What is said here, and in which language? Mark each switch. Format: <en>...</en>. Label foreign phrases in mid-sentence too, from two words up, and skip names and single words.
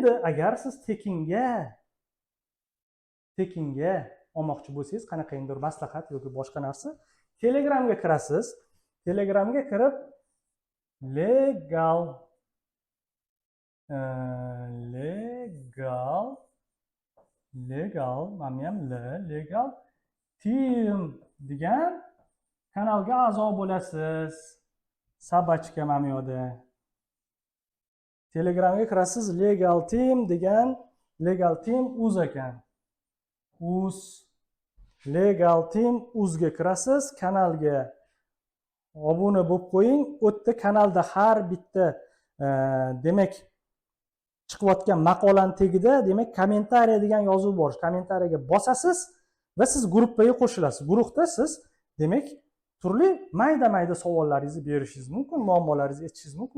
<uz>Endi agar siz tekinga tekinga olmoqchi bo'lsangiz, qanaqangidir maslahat yoki boshqa narsa, Telegramga kirasiz. Telegramga kirib legal mana ham</uz> <en>legal team</en> <uz>degan kanalga a'zo bo'lasiz. Sabachka mana bu yerda. Telegramga kirasiz,</uz> <en>legal team</en> <uz>degan legal team uz ekan. Uz</uz> <en>legal team</en> <uz>uzga kirasiz, kanalga obuna bo'lib qo'ying. O'tda kanalda har bitta demak chiqayotgan maqolaning tagida demak kommentariy degan yozuv bor. Kommentariyaga bosasiz va siz guruhga qo'shilasiz. Guruhda siz demak turli mayda savollaringizni berishingiz mumkin, muammolaringizni aytishingiz mumkin.</uz>